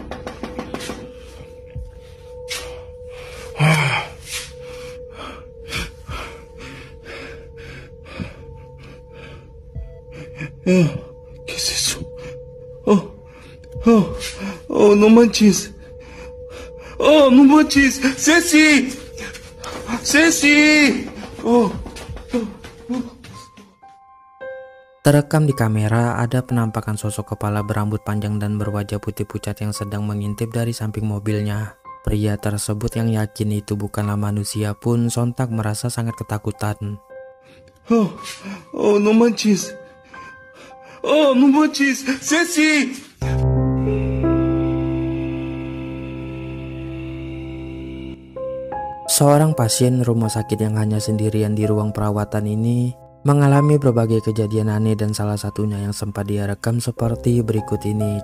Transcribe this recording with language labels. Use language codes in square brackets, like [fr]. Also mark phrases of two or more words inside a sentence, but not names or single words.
[es] ¿Qué es eso? Oh, no manches. Oh, no manches. ¡Ceci! ¡Ceci! [id] Terekam di kamera ada penampakan sosok kepala berambut panjang dan berwajah putih pucat yang sedang mengintip dari samping mobilnya. Pria tersebut yang yakin itu bukanlah manusia pun sontak merasa sangat ketakutan. [es] Oh, no manches. Oh, no manches. ¡Ceci! [id] Seorang pasien rumah sakit yang hanya sendirian di ruang perawatan ini mengalami berbagai kejadian aneh dan salah satunya yang sempat dia rekam seperti berikut ini.